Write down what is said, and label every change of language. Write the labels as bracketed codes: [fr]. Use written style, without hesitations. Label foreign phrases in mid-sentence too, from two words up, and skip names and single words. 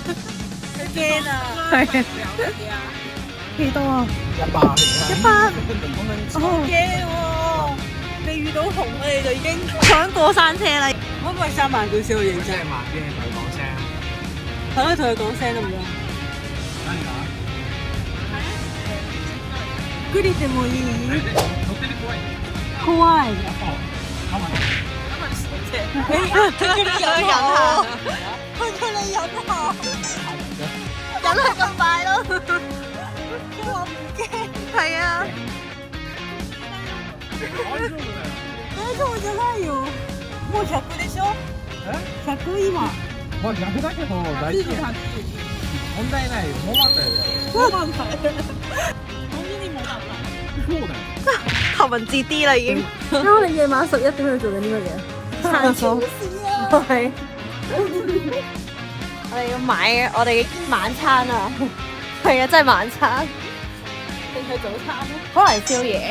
[yue] 驚啊！係幾多啊 100，好驚喎！未遇到紅我哋就已經搶過山車啦。可唔可以3萬句先好認真？真係慢啲，同佢講聲。可唔可以同佢講聲得唔得？何 [ja] グリでもいい？乗ってて怖い。怖い。 [yue] 佢哋忍下，佢哋忍下，忍係咁快咯。佢話唔驚，係啊。 [ja] そうじゃないよ。もう100でしょ？100今。まあ逆だけど大丈夫。問題ない。もう待ったよね。そうなんだ。そうだよ。 [yue] 頭文字 D 啦已經。咁我哋夜晚11點去做緊啲乜嘢？行超市啊！係。我哋要買我哋嘅晚餐啊！係啊，真係晚餐。定係早餐咯？可能係宵夜。